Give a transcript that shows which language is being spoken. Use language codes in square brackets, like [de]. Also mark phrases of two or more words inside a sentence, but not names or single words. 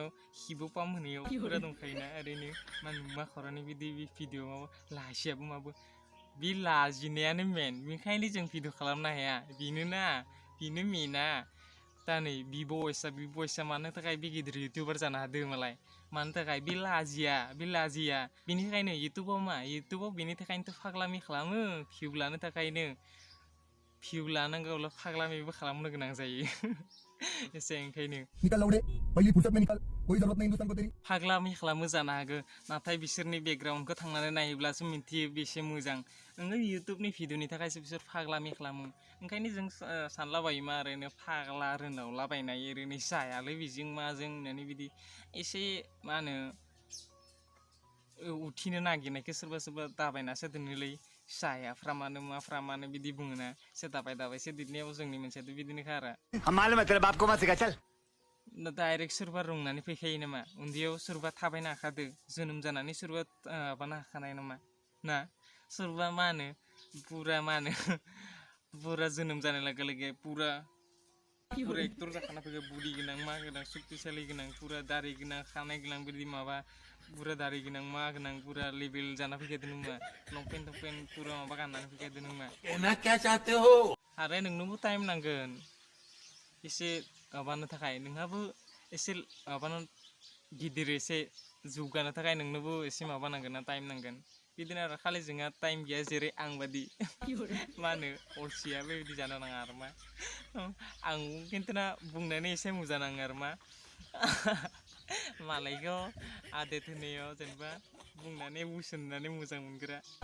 [brx] खिबु पाम्प होनायाव पुरा दंखायोना ओरैनो मा खर'नि बिदि भिडिअ माबा लाजियाबो माबो बे लाजिनायानो मेन बेनिखायनो जों भिडिअ खालामनो हाया बेनो मेना दा नै बि बयसा मानो थाखाय बे गिदिर इउटुबार जानो हादों मालाय मानो थाखाय बे लाजिया बेनिखायनो इउटुबाव बेनि थाखायनोथ' फाग्लामि खालामो भिउ लानो थाखायनो भिउ लानांगौब्ला फाग्लामिबो खालामनो गोनां जायो एसे ओंखायनो [hi] निकल लौड़े पहली फुर्सत में निकल कोई जरूरत नहीं हिंदुस्तान को तेरी [brx] फाग्लामि खालामो जानो हागौ नाथाय बिसोरनि बेकग्राउन्डखौ थांनानै नायोब्लासो मिन्थियो बेसे मोजां नोङो इउटुबनि भिडिअनि थाखायसो बिसोर फाग्लामि खालामो ओंखायनो जों सानलाबायो मा ओरैनो फाग्ला रोनावलाबायनाय ओरैनो जायालै बेजों माजों होननानै बिदि एसे मा होनो उथिनो नागिरनायखौ सोरबा दाबायनासो दोनोलै सायाफ्रामानो माफ्रामानो बिदि बुङोना एसे दाबाय दिदनियाव जोंनि मोनसेयाथ' बिदिनोखा आरो [hi] हम मालूम है तेरे बाप को मत सिखा चल [brx] डाइरेक्ट सोरबा रोंनानै फैखायो नामा उन्दैयाव सोरबा थाबायनो हाखादो जोनोम जानानै सोरबा माबानो हाखानाय नामा ना सोरबा मा होनो पुरा जोनोम जानाय लोगो लोगो पुरा एक्टर जाखाना फैगो बुरि गोनां मा गोनां सक्तिशाली गोनां पुरा दारि गोनां खानाय गोनां बिदि माबा पुरा दारि गोनां मा गोनां पुरा लेभेल जाना फैखादो नोंमा लंपेन्ट पुरा माबा गाननानै फैखादो नोंमा [hi] कहना क्या चाहते हो [brx] आरो नोंनोबो टाइम नांगोन एसे माबानो थाखाय नोंहाबो एसे माबानो गिदिर एसे जौगानो थाखाय नोंनोबो एसे माबा नांगोन ना टाइम नांगोन बिदिनो आरो खालि जोंहा टाइम गैया जेरै आं बादि मा होनो अलसिया बेबायदि जानो नाङा आरो मा आं खिन्थु ना बुंनानै एसे मोजां नाङो आरो मा मालायखौ आदेत होनायाव जेनेबा बुंनानै बोसोन मोजां मोनग्रा